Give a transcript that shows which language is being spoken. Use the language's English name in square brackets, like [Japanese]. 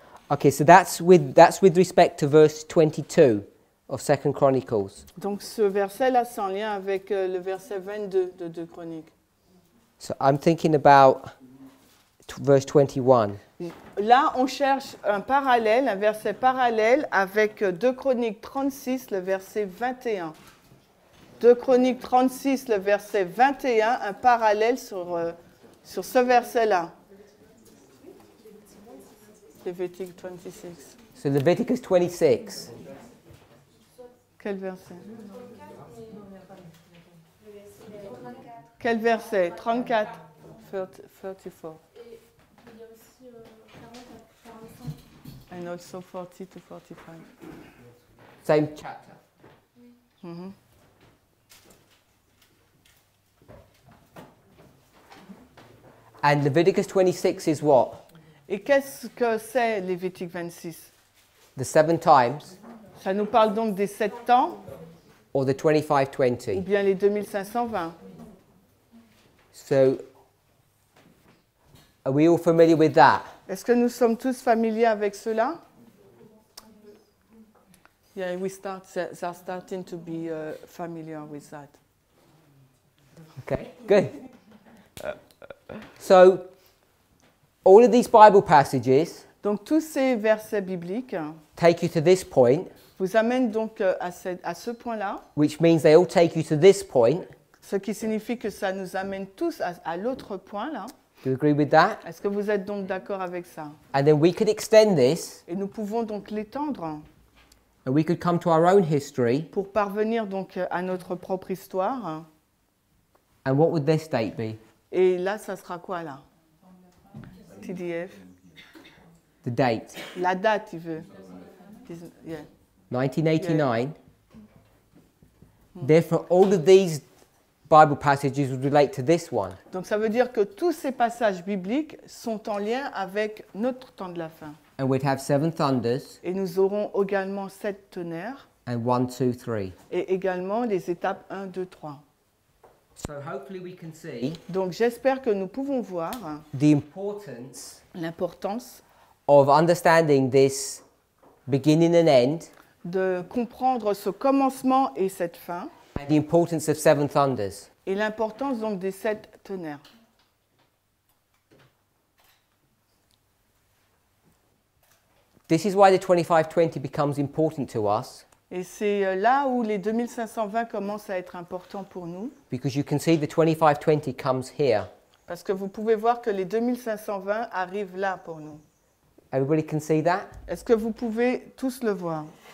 [English] Okay, so that's with respect to verse 22 of 2 Chronicles. [French] Donc ce verset-là, c'est en lien avec le verset 22 de 2 Chroniques. [English] So I'm thinking about verse 21. [French] Là, on cherche un parallèle, un verset parallèle avec 2 Chroniques 36, le verset 21. 2 Chroniques 36, le verset 21, un parallèle sur ce verset-là. [English] Leviticus 26. So Leviticus 26. [French] Quel verset? Quel verset? 34. 34. Et il y a aussi 40 à 45. [English] And also 40 to 45. Same chapter. Mhm. And Leviticus 26 is what? [French] Et qu'est-ce que c'est Lévitique 26? [English] The 7 times [French] Ça nous parle donc des 7 temps [English] or the [French] ou 2520? bien les 2520. [English] So are we all familiar with that? [French] Est-ce que nous sommes tous familiers avec cela? [English] Yeah, they're starting to be familiar with that. Okay, good. So all of these Bible passages [French] Donc tous ces versets bibliques [English] take you to this point, [French] vous amènent donc à ce point-là, [English] which means they all take you to this point. [French] ce qui signifie que ça nous amène tous à l'autre point là. [English] Do you agree with that? [French] Est-ce que vous êtes donc d'accord avec ça? [English] And then we could extend this [French] Et nous pouvons donc l'étendre [English] and we could come to our own history. [French] pour parvenir donc à notre propre histoire. [English] And what would this date be? [French] Et là, ça sera quoi là? TDF. [English] The date. [French] La date, il veut. Yeah. 1989. [English] Therefore, all of these Bible passages would relate to this one. [French] Donc ça veut dire que tous ces passages bibliques sont en lien avec notre temps de la fin. [English] And we'd have 7 thunders [French] Et nous aurons également 7 tonnerres [English] and 1, 2, 3. [French] et également les étapes 1, 2, 3. [English] So hopefully we can see [French] Donc j'espère que nous pouvons voir [English] the importance [French] l'importance [English] of understanding this beginning and end [French] de comprendre ce commencement et cette fin [English] and the importance of 7 thunders. [French] et l'importance donc des 7 tonnerres. [English] This is why the 2520 becomes important to us, [French] Et c'est là où les 2520 commencent à être importants pour nous, [English] because you can see the 2520 comes here. [French] parce que vous pouvez voir que les 2520 arrivent là pour nous. [English] Everybody can see that? [French] Est-ce que vous pouvez tous le voir?